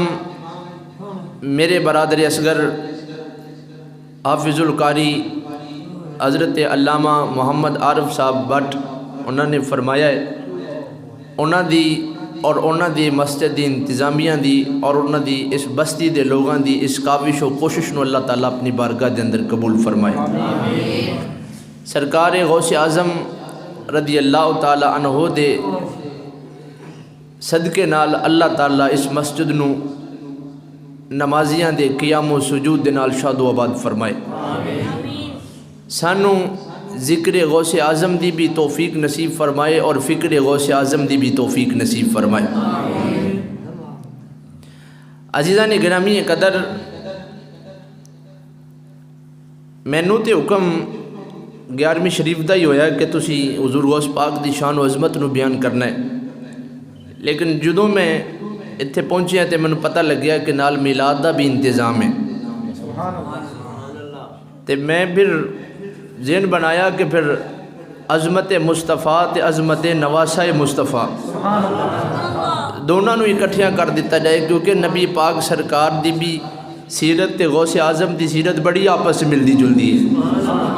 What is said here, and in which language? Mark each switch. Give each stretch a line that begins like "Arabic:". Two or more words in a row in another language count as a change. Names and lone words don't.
Punjabi: میرے برادر اصغر حافظ القاری حضرت علامہ محمد عارف صاحب بٹ انہوں نے فرمایا ہے انہوں دی اور انہوں دی مسجد دی انتظامیہ دی اور انہوں دی اس بستی دے لوگاں دی اس کاوش و کوشش نو اللہ تعالیٰ اپنی بارگاہ دے اندر قبول فرمائے سرکار غوث اعظم
Arabic: رضی اللہ تعالی عنہ
Punjabi: دے صدقے نال اللہ تعالی اس مسجد نو نمازیاں دے قیام و سجود دے نال شاد و آباد فرمائے. سانو ذکر غوث اعظم دی بھی توفیق نصیب فرمائے اور فکر غوث اعظم دی بھی توفیق نصیب فرمائے. عزیزان گرامی قدر، مینوں تے حکم 11ویں شریف دا ہی ہویا کہ تسی حضور غوث پاک دی شان و عظمت نو بیان کرنا ہے، لیکن جدوں میں اتنے پہنچیا تے مینوں پتہ لگیا کہ نال میلاد دا بھی انتظام ہے. تے میں پھر ذہن بنایا کہ پھر عظمت مصطفیٰ تے عظمت نواسہ مصطفیٰ دونوں اکٹھیاں کر دیتا جائے، کیونکہ نبی پاک سرکار دی بھی سیرت تے غوث اعظم دی سیرت بڑی آپس میں ملدی جلدی ہے.